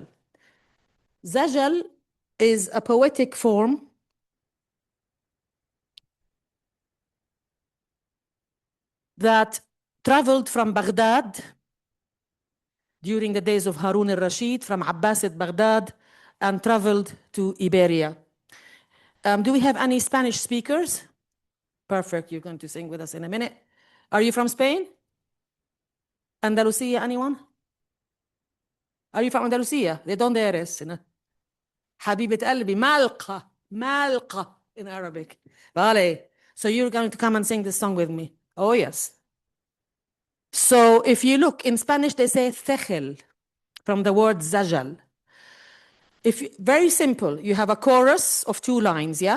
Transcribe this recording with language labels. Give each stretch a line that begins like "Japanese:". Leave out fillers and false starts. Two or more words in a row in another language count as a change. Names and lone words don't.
English: Zajal is a poetic form that traveled from Baghdad during the days of Harun al-Rashid, from Abbasid Baghdad, and traveled to Iberia. Do we have any Spanish speakers? Perfect, you're going to sing with us in a minute. Are you from Spain? Andalusia, anyone? Are you from Andalusia?
Spanish: ¿De dónde eres?
Arabic: حبيبة قلبي,
English: malqa in Arabic. Vale. So you're going to come and sing this song with me. Oh, yes. So if you look in Spanish, they say thejel, from the word zajal. Very simple, you have a chorus of 2 lines, yeah?